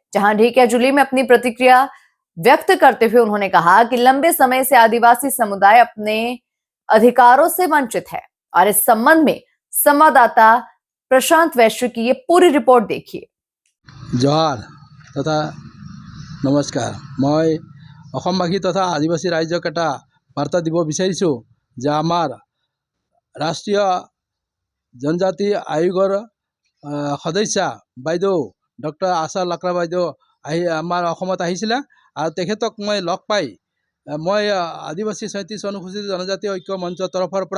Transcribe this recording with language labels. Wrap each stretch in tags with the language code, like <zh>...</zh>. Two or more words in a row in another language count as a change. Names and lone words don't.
<hi>जहां ढेकियाजुली में अपनी प्रतिक्रिया व्यक्त करते हुए उन्होंने कहा कि लंबे समय से आदिवासी समुदाय अपने अधिकारों से वंचित है और इस संबंध में संवाददाता प्रशांत वैश्य की ये पूरी रिपोर्ट देखिए। जोहार तथा नमस्कार।</hi> <as>मैं অসমবাসী তথা আদিবাসী ৰাজ্যক এটা বার্তা দিব বিচাৰিছোঁ যে আমাৰ ৰাষ্ট্ৰীয় জনজাতি আয়োগৰ সদস্য বাইদেউ ডক্টৰ আশা লাকৰা বাইদেউ আমাৰ অসমত আহিছিলে আৰু তেখেতক মই লগ পাই মই আদিবাসী 37 অনুসূচিত জনজাতি ঐক্য মঞ্চৰ তৰফৰ পৰা</as>